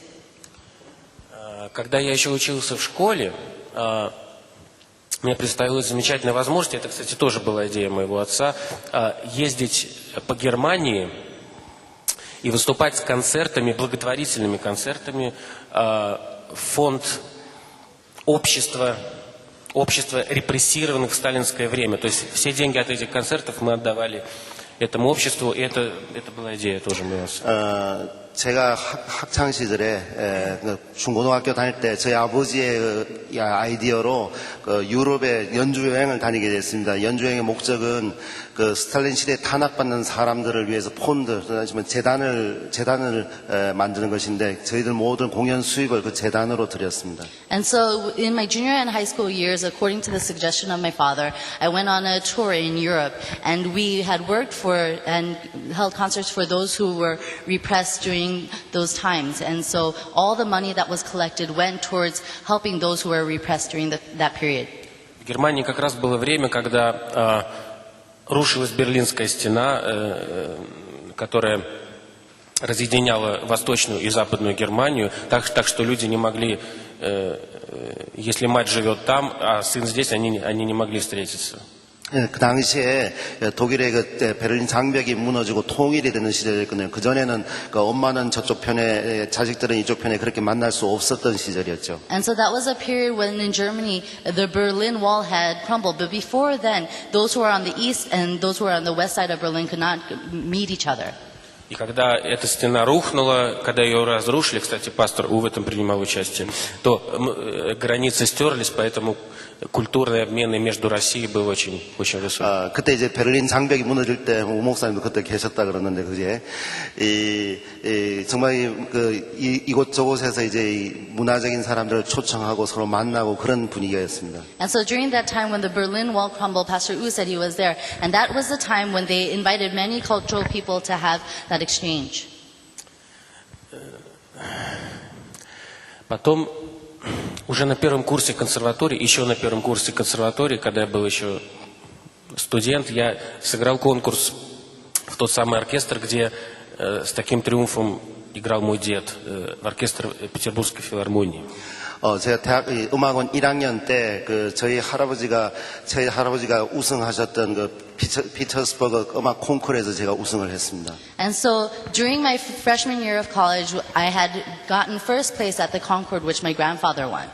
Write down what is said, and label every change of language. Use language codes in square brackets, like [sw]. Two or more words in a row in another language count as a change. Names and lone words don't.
[ru] Когда я еще учился в школе, мне представилась замечательная возможность, это, кстати, тоже была идея моего отца, ездить по Германии и выступать с концертами, благотворительными концертами, фонд общества репрессированных в сталинское время. То есть все деньги от этих концертов мы отдавали этому обществу, и это была идея тоже моего отца. [ko] 제가 학창 시절에 중고등학교 다닐 때 저희 아버지의 아이디어로 유럽에 연주 여행을 다니게 됐습니다. 연주 여행의 목적은 그 스탈린 시대에 탄압받는 사람들을 위해서 폰드, 재단을 만드는 것인데 저희들 모든 공연 수입을 그 재단으로 드렸습니다. [en] And so in my junior and high school years, according to the suggestion of my father, I went on a tour in Europe, and we had worked for and held concerts for those who were repressed during those times. And so all the money that was collected went towards helping those who were repressed during that period. [ru] В Германии как раз было время, когда рушилась Берлинская стена, которая разъединяла Восточную и Западную Германию, так что люди не могли, если мать живет там, а сын здесь, они не могли встретиться. [ko] 그 당시에 독일의 그 베를린 장벽이 무너지고 통일이 되는 시절이었거든요. 그 전에는 그 엄마는 저쪽 편에, 자식들은 이쪽 편에 그렇게 만날 수 없었던 시절이었죠. [en] And so that was a period when in Germany the Berlin Wall had crumbled. But before then, those who were on the east and those who were on the west side of Berlin could not meet each other. [ru] И когда эта стена рухнула, когда ее разрушили, кстати, пастор У в этом принимал участие, то границы стерлись, поэтому культурные обмены между Россией был очень высокий. [ko] 그때 이제 베를린 장벽이 무너질 때 우 목사님도 그때 계셨다 그러는데 그게 정말 이곳저곳에서 이제 문화적인 사람들을 초청하고 서로 만나고 그런 분위기였습니다. [en] And so during that time when the Berlin Wall crumbled, Pastor U said he was there, and that was the time when they invited many cultural people to have that exchange. [ru] Потом уже на первом курсе консерватории, еще на первом курсе консерватории, когда я был еще студент, я сыграл конкурс в тот самый оркестр, где с таким триумфом играл мой дед, в оркестр Петербургской филармонии. [ko] 제가 대학 음악원 1학년 때 저희 할아버지가 우승하셨던 그 피터스버그 음악 콩쿠르에서 제가 우승을 했습니다. [en] And so during my freshman year of college, I had gotten first place at the Concord, which my grandfather won.